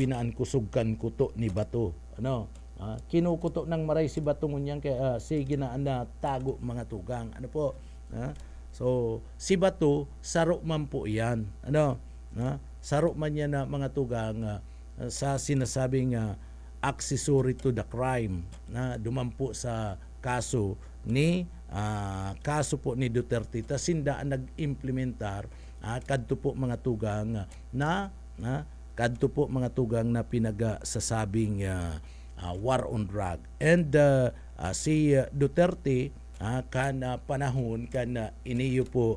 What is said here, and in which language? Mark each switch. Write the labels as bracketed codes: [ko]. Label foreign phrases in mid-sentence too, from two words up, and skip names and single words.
[bik] na ang kusog kan kuto ni bato kinukuto ng maray si bato ngunyan kaya sige na tago mga tugang so si bato saro man po yan saro man yan na mga tugang sa sinasabing accessory to the crime na dumampo sa kaso po ni Duterte ta sinda ang nag-implementar kadto po mga tugang kadto po mga tugang na pinagasasabing [en] war on drug [bik] and si Duterte kan panahon kan iniyo po